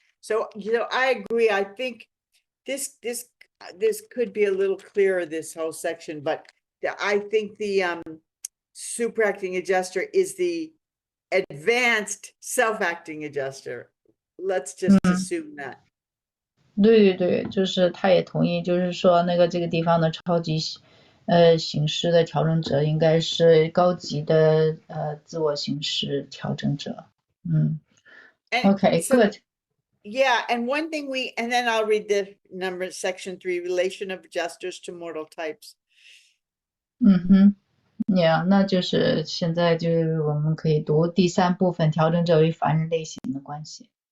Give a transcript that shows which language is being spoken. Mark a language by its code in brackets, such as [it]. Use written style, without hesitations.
[en] So, I agree. I think this could be a little clearer, this whole section, but I think the superacting adjuster is the advanced self-acting adjuster. Let's just assume that. [zh] 对，就是他也同意，就是说那个这个地方的超级形式的调整者应该是高级的自我形式调整者。 [en] Okay, so, good. Yeah, and one thing and then I'll read the number section 3, relation of adjusters to mortal types. [zh] Yeah, 那就是现在就是我们可以读第3部分调整者与凡人类型的关系。